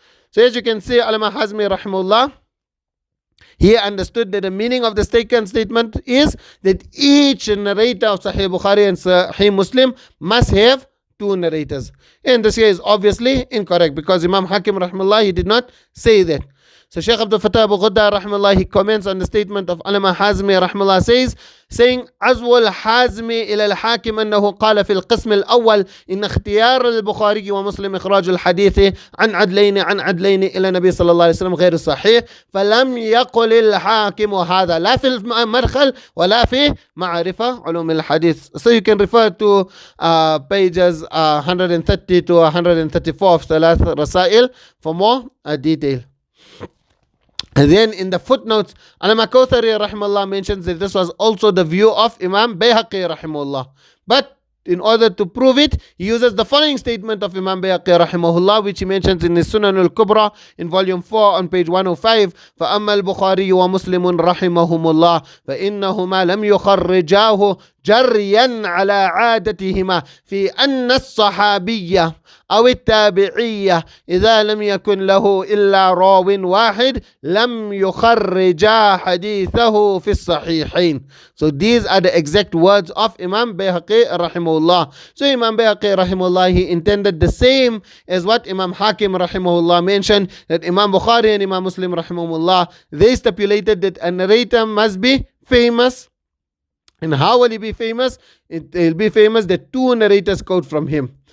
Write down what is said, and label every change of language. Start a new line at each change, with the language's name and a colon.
English: So as you can see, Alama Hazmi rahimahullah, he understood that the meaning of the second statement is that each narrator of Sahih Bukhari and Sahih Muslim must have two narrators. And this here is obviously incorrect because Imam Hakim rahimahullah, he did not say that. So Shaykh Abdul Fattah Abu Ghudda rahimahullah, he comments on the statement of Alama Hazmi rahimahullah, saying
Arabic: عزو الحازمي إلى الحاكم أنه قال في القسم الأول إن اختيار البخاري ومسلم إخراج الحديث عن عدلين إلى النبي صلى الله عليه وسلم غير صحيح فلم يقل الحاكم هذا لا في المدخل ولا في معرفة علوم الحديث.
English: So you can refer to pages 130 to 134 of ثلاث رسائل for more detail. And then in the footnotes, Allama Kawthari rahimahullah mentions that this was also the view of Imam Bayhaqi rahimahullah. But in order to prove it, he uses the following statement of Imam Bayhaqi rahimahullah, which he mentions in his Sunan al-Kubra in volume 4 on page 105.
Arabic: فَأَمَّا الْبُخَارِيُّ وَمُسْلِمٌ رَحِمَهُمُ اللَّهِ فَإِنَّهُمَا لَمْ يُخَرِّجَاهُ جريا على عادتهما في أن الصحابية أو التابعية إذا لم يكن له إلا راو واحد لم يخرجا حديثه في الصحيحين.
English: So these are the exact words of Imam Bayhaqi rahimahullah. So Imam Bayhaqi rahimahullah, he intended the same as what Imam Hakim rahimahullah mentioned, that Imam Bukhari and Imam Muslim rahimahullah, they stipulated that a narrator must be famous. And how will he be famous? It will be famous that two narrators quote from him.